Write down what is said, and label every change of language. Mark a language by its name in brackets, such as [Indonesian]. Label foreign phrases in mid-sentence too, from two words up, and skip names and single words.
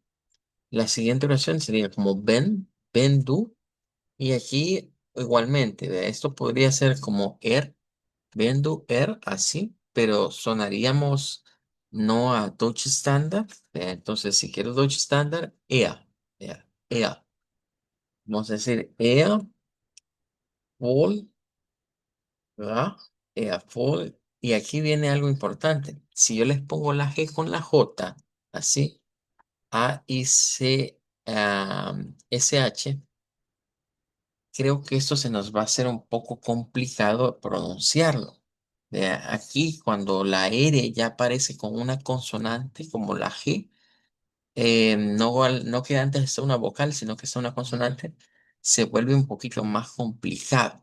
[Spanish] La siguiente oración sería como ven, [German] ven du, [Spanish] y aquí igualmente, ¿ve? Esto podría ser como [German] ven du, [Spanish] así, pero sonaríamos no a [German] Deutsch Standard. [Spanish] Entonces, si quiero [German] Deutsch Standard, [Spanish] ea. [German] Vamos a decir voll, ra, voll. [Spanish] Y aquí viene algo importante. Si yo les pongo la G con la J, así, SH, creo que esto se nos va a hacer un poco complicado pronunciarlo. Aquí, cuando la R ya aparece con una consonante como la G, no que antes sea una vocal, sino que sea una consonante, se vuelve un poquito más complicado.